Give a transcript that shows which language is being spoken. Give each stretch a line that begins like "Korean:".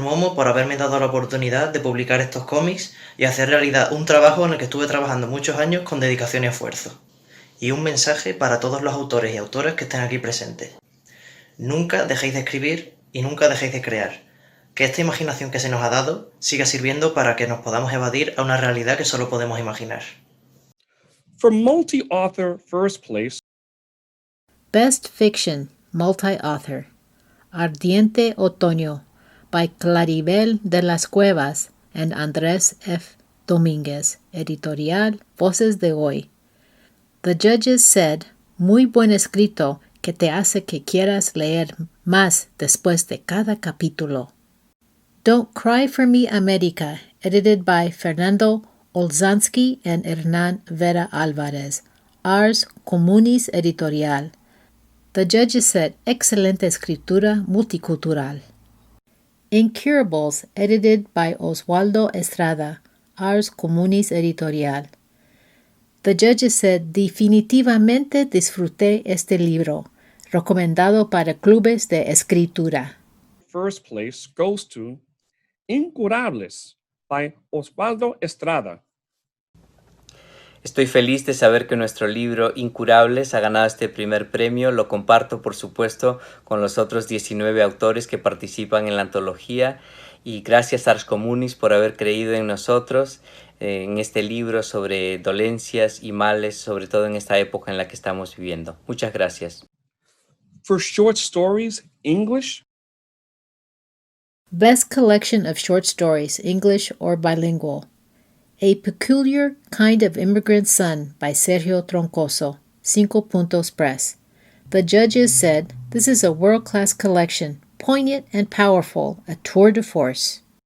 Spanish: Momo por haberme dado la oportunidad de publicar estos cómics y hacer realidad un trabajo en el que estuve trabajando muchos años con dedicación y esfuerzo. Y un mensaje para todos los autores y autoras que estén aquí presentes. Nunca dejéis de escribir y nunca dejéis de crear. Que esta imaginación que se nos ha dado siga sirviendo para que nos podamos evadir a una realidad que solo podemos imaginar.
English: For multi-author first place. Best Fiction, Multi-Author. Ardiente Otoño, by Claribel de las Cuevas and Andrés F. Domínguez, editorial Voces de Hoy. The judges said,
Spanish: muy buen escrito que te hace que quieras leer más después de cada capítulo.
English: Don't Cry for Me, America, edited by Fernando Olzansky and Hernán Vera Álvarez, Ars Comunis Editorial. The judges said,
Spanish: excelente escritura multicultural.
English: Incurables, edited by Oswaldo Estrada, Ars Comunis Editorial. The judges said,
Spanish: definitivamente disfruté este libro, recomendado para clubes de escritura.
English: First place goes to Incurables by Oswaldo Estrada.
Spanish: Estoy feliz de saber que nuestro libro Incurables ha ganado este primer premio. Lo comparto, por supuesto, con los otros 19 autores que participan en la antología. Y gracias a Ars Comunis por haber creído en nosotros, en este libro sobre dolencias y males, sobre todo en esta época en la que estamos viviendo. Muchas gracias.
English: For short stories, English. Best Collection of Short Stories, English or Bilingual. A Peculiar Kind of Immigrant Son by Sergio Troncoso, 5 Puntos Press. The judges said, this is a world-class collection, poignant and powerful, a tour de force.